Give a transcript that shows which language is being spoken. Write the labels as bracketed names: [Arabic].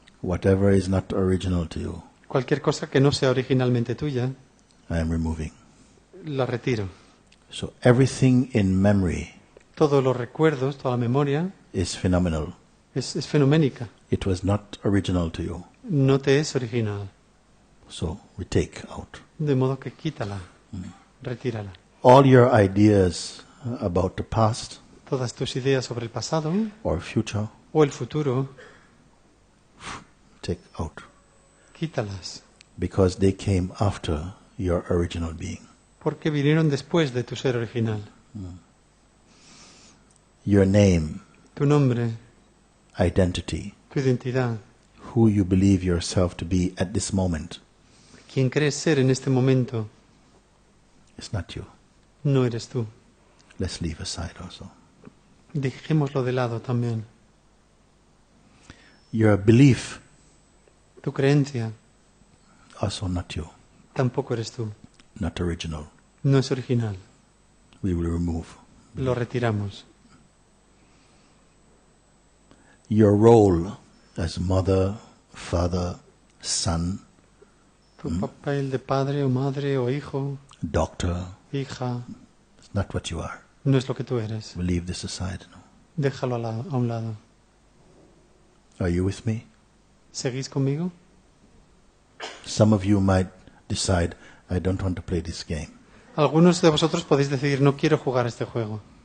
[English] Whatever is not original to you, [Spanish] Cualquier cosa que no sea originalmente tuya, [English] I am removing. [Spanish] la retiro. [English] So everything in memory [Spanish] Todos los recuerdos, toda la memoria, [English] is phenomenal. [Spanish] es fenoménica. [English] It was not original to you. [Spanish] No te es original. [English] So we take out. [Spanish] De modo que quítala, retírala. [English] All your ideas about the past [Spanish] Todas tus ideas sobre el pasado [English] or future, [Spanish] o el futuro, [English] take out. [Spanish] quítalas. [English] Because they came after your original being. [Spanish] Porque vinieron después de tu ser original. [English] Your name, [Spanish] Tu nombre, [English] identity, [Spanish] tu identidad, [English] who you believe yourself to be at this moment, [Spanish] quien crees ser en este momento, [English] is not you. [Spanish] no eres tú. [English] Let's leave aside also. [Spanish] Dejémoslo de lado también. [English] Your belief, [Spanish] Tu creencia, [English] also not you. [Spanish] tampoco eres tú. [English] Not original. [Spanish] No es original. [English] We will remove. [Spanish] Lo retiramos. [English] Your role as mother, father, son, [Spanish] Tu papel de padre o madre o hijo, [English] doctor, [Spanish] hija, [English] is not what you are. [Spanish] no es lo que tú eres. [English] We'll leave this aside. No? [Spanish] Déjalo a un lado. [English] Are you with me? [Spanish] ¿Seguís conmigo? [English] Some of you might decide, I don't want to play this game. [Spanish] Algunos de vosotros podéis decidir, no quiero jugar este juego.